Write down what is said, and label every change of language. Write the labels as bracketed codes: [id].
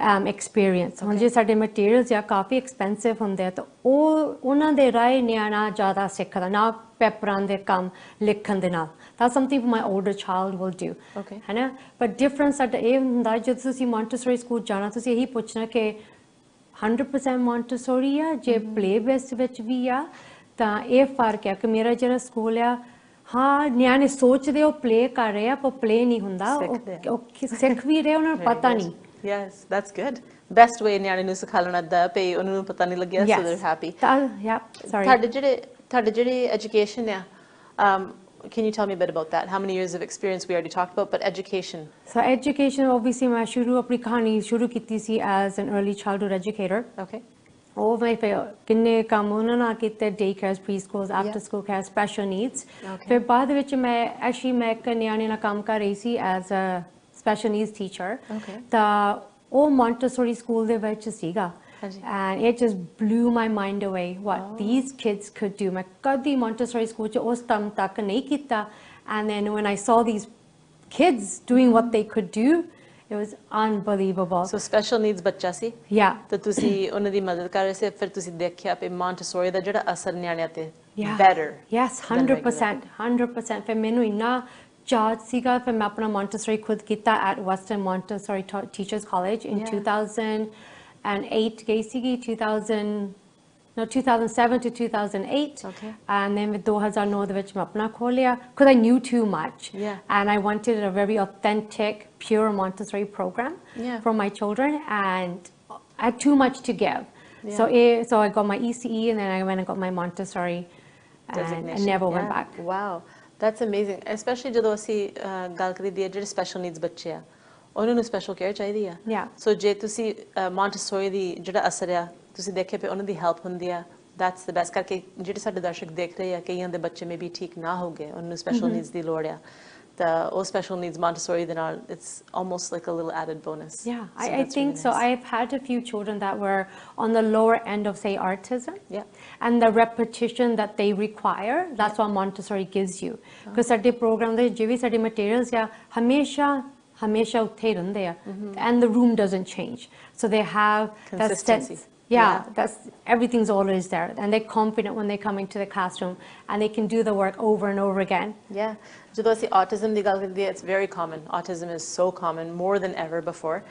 [pa] experience ਹੁਣ ਜੇ ਸਾਡੇ ਮਟੀਰੀਅਲਸ ਜਾਂ ਕਾਫੀ ਐਕਸਪੈਂਸਿਵ ਹੁੰਦੇ ਆ ਤਾਂ ਉਹ ਉਹਨਾਂ ਦੇ ਰਾਏ ਨਿਆਣਾ ਜ਼ਿਆਦਾ ਸਿੱਖਦਾ ਨਾ ਪੇਪਰਾਂ ਦੇ ਕੰਮ ਲਿਖਣ ਦੇ ਨਾਲ [en] that's something my older child will do [pa] ਹੈ ਨਾ but difference ਸਾਡਾ ਇਹ ਹੁੰਦਾ ਜਦੋਂ ਤੁਸੀਂ Montessori ਸਕੂਲ ਜਾਣਾ ਤੁਸੀਂ ਇਹੀ ਪੁੱਛਣਾ ਕਿ 100% Montessori ਆ ਜੇ play based ਵਿੱਚ ਵੀ ਆ ਤਾਂ ਇਹ ਫਰਕ ਹੈ ਕਿ ਮੇਰਾ ਜਿਹੜਾ ਸਕੂਲ ਆ ਹਾਂ ਨਿਆਣੇ ਸੋਚਦੇ ਉਹ play ਕਰ ਰਹੇ ਆ ਪਰ play ਨਹੀਂ ਹੁੰਦਾ ਉਹ ਸਿੱਖ ਵੀ ਰਹੇ ਉਹਨਾਂ ਨੂੰ ਪਤਾ ਨਹੀਂ [en] Yes, that's good. [pa] Best way ਨਿਆਣੇ ਨੂੰ ਸਿਖਾ ਲੈਣਾ ਦਾ ਪੇ ਉਹਨਾਂ ਨੂੰ ਪਤਾ ਨਹੀਂ ਲੱਗਿਆ [en] so they're happy. Sorry. [pa] ਤੁਹਾਡੇ ਜਿਹੜੇ education ਆ [en] can you tell me a bit about that? How many years of experience we already talked about, but education? So education obviously [pa] ਮੈਂ ਸ਼ੁਰੂ ਆਪਣੀ ਕਹਾਣੀ ਸ਼ੁਰੂ ਕੀਤੀ ਸੀ [en] as an early childhood educator. [pa] ਉਹ ਮੈਂ ਕਿੰਨੇ ਕੰਮ ਉਹਨਾਂ ਨਾਲ ਕੀਤੇ day cares, preschools, after school care, special needs. ਫਿਰ ਬਾਅਦ ਵਿੱਚ ਮੈਂ actually ਮੈਂ ਇੱਕ ਨਿਆਣੇ ਨਾਲ ਕੰਮ ਕਰ ਰਹੀ ਸੀ [en] as a special needs teacher [pa] ਤਾਂ ਉਹ Montessori school ਦੇ ਵਿੱਚ ਸੀਗਾ [en] and it just blew my mind away what these kids could do [pa] ਮੈਂ ਕਦੀ Montessori school ਚ ਉਸ ਟਾਈਮ ਤੱਕ ਨਹੀਂ ਕੀਤਾ [en] and then when I saw these kids doing what they could do it was unbelievable. [pa] So special needs ਬੱਚਾ ਸੀ ਤਾਂ ਤੁਸੀਂ ਉਹਨਾਂ ਦੀ ਮਦਦ ਕਰ ਰਹੇ ਸੀ ਫਿਰ ਤੁਸੀਂ ਦੇਖਿਆ ਕਿ Montessori ਦਾ ਜਿਹੜਾ ਅਸਰ ਨਿਆਣਿਆਂ ਤੇ better. Yes, 100% ਫਿਰ ਮੈਨੂੰ ਇੰਨਾ ਚਾਰਜ ਸੀਗਾ ਫਿਰ ਮੈਂ ਆਪਣਾ Montessori ਖੁਦ ਕੀਤਾ at Western Montessori Teachers College in 2008 ਗਈ ਸੀਗੀ 2007 [en] to 2008 and then 2009 [pa] ਦੇ ਵਿੱਚ ਮੈਂ ਆਪਣਾ ਖੋਲਿਆ [en] because I knew too much and I wanted a very authentic pure Montessori program for my children and I had too much to give so I got my ECE and then I went and got my Montessori and I never went back. Wow. That's amazing, especially [pa] ਜਦੋਂ ਅਸੀਂ ਗੱਲ ਕਰੀਏ ਜਿਹੜੇ special needs ਬੱਚੇ ਆ ਉਹਨਾਂ ਨੂੰ special care ਚਾਹੀਦੀ ਆ ਸੋ ਜੇ ਤੁਸੀਂ Montessori ਦੀ ਜਿਹੜਾ ਅਸਰ ਆ ਤੁਸੀਂ ਦੇਖੇ ਪਏ ਉਹਨਾਂ ਦੀ ਹੈਲਪ ਹੁੰਦੀ ਆ [en] that's the best [pa] ਕਰਕੇ ਜਿਹੜੇ ਸਾਡੇ ਦਰਸ਼ਕ ਦੇਖ ਰਹੇ ਆ ਕਈਆਂ ਦੇ ਬੱਚੇ ਮੇ ਵੀ ਠੀਕ ਨਾ ਹੋ ਗਏ ਉਹਨਾਂ ਨੂੰ ਸਪੈਸ਼ਲ ਨੀਡਸ ਦੀ ਲੋੜ ਆ [en] all special needs Montessori, then it's almost like a little added bonus. Yeah, So I that's think really so. nice. I've had a few children that were on the lower end of, say, autism. Yeah. And the repetition that they require, that's what Montessori gives you. [pa] Because ਸਾਡੇ program ਦੇ ਜਿਵੇਂ ਸਾਡੇ materials ਆ ਹਮੇਸ਼ਾ ਉੱਥੇ ਹੀ ਰਹਿੰਦੇ ਆ. [en] And the room doesn't change. So they have that Consistency. sense. Yeah, that's everything's always there, and they're confident when they come into the classroom, and they can do the work over and over again. Yeah, [pa] ਜਦੋਂ ਅਸੀਂ autism ਦੀ ਗੱਲ ਕਰਦੇ, [en] it's very common. Autism is so common, more than ever before.